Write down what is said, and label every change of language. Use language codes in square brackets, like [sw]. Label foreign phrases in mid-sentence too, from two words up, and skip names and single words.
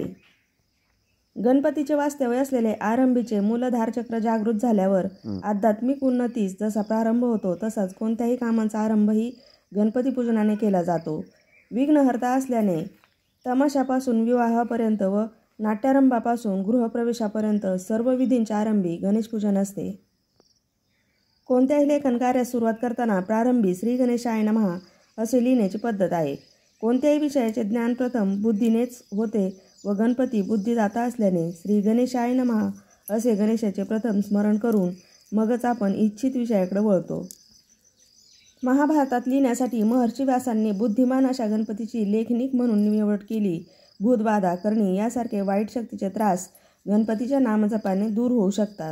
[mr] गणपतीचे वास्तव्य असलेले आरंभीचे मूलधारचक्र जागृत झाल्यावर आध्यात्मिक उन्नतीस जसा प्रारंभ होतो तसाच कोणत्याही कामांचा आरंभही गणपती पूजनाने केला जातो. विघ्नहर्ता असल्याने तमाशापासून विवाहापर्यंत व नाट्यारंभापासून गृहप्रवेशापर्यंत सर्व विधींच्या आरंभी गणेशपूजन असते. कोणत्याही लेखन कार्यास सुरुवात करताना प्रारंभी [sa] श्री गणेशाय नमः [mr] असे लिहिण्याची पद्धत आहे. कोणत्याही विषयाचे ज्ञान प्रथम बुद्धीनेच होते व गणपती बुद्धिदाता असल्याने [sa] श्री गणेशाय नमः [mr] असे गणेशाचे प्रथम स्मरण करून मगच आपण इच्छित विषयाकडे वळतो. महाभारतात लिहिण्यासाठी महर्षी व्यासांनी बुद्धिमान अशा गणपतीची लेखनिक म्हणून निवड केली. भूतबाधा, करणी यासारखे वाईट शक्तीचे त्रास गणपतीच्या नामजपाने दूर होऊ शकतात.